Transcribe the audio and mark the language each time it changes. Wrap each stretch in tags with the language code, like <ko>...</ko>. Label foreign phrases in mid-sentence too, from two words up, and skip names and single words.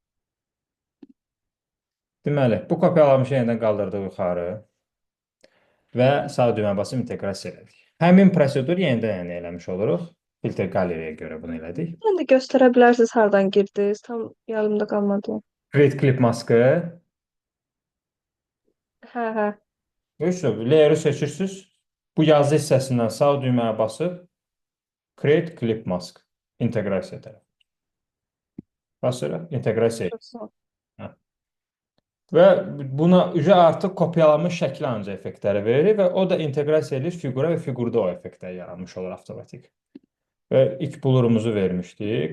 <az>Deməli, bu kopyalanmış yenidən qaldırdıq yuxarı və sağ düymə basıb inteqrasiya elədik. Həmin prosedur yenidən eləmiş oluruq. Filtr galeriyə görə bunu elədik. Sən də göstərə bilərsiniz hardan girdiniz? Tam yadımda qalmadı.</az> <en>Create clip maskı.</en> <az>Hə. Layer'ı seçirsiniz. Bu yazı hissəsindən sağ düyməyə basıb</az> <en>Create clip mask.</en> <az>İnteqrasiya tərəf. Basırıq. İnteqrasiya. Və buna artıq kopyalanmış şəkil ancaq effektləri verir və o da inteqrasiya edir fiqura və fiqurda o effektlər yaranmış olur avtomatik. Və ilk blurumuzu vermişdik.</az>